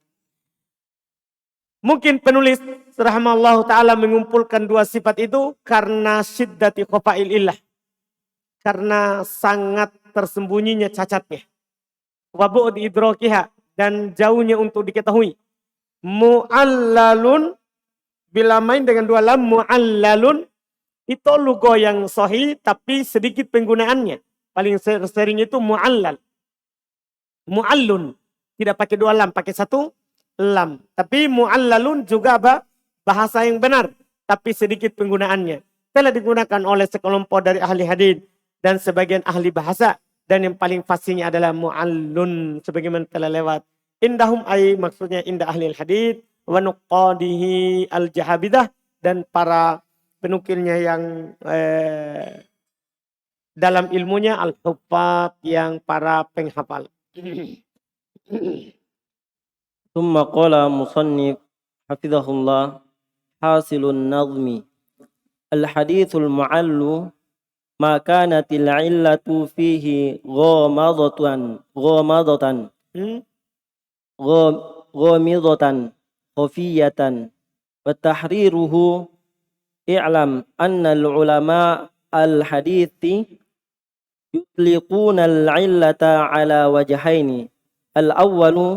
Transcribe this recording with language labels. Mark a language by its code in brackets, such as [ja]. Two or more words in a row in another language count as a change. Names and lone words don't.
[id] Mungkin penulis [ar] رحمه الله تعالى [id] mengumpulkan dua sifat itu karena [ar] شدة خفاء العلة. [id] Karena sangat tersembunyinya cacatnya. [ar] وبعد إدراكها, [id] dan jauhnya untuk diketahui. Mu'allalun, bila main dengan dua lam, mu'allalun itu logo yang sahih tapi sedikit penggunaannya. Paling sering itu mu'allal. Mu'allun, tidak pakai dua lam, pakai satu lam. Tapi mu'allalun juga bahasa yang benar, tapi sedikit penggunaannya. Telah digunakan oleh sekelompok dari ahli hadis dan sebagian ahli bahasa. Dan yang paling fasihnya adalah mu'allun, sebagaimana telah lewat. [ar] عندهم أي, [id] maksudnya indah ahli hadis, [ar] ونقاده الجهابذة, [id] dan para penukilnya yang dalam ilmunya al-huffaz, yang para penghafal. [ar] ثم قال مصنف حفظه الله حاصل النظم الحديث المعل ما كانت العلة فيه غامضة خفية وتحريره اعلم أن العلماء الحديث يطلقون العلة على وجهين الأول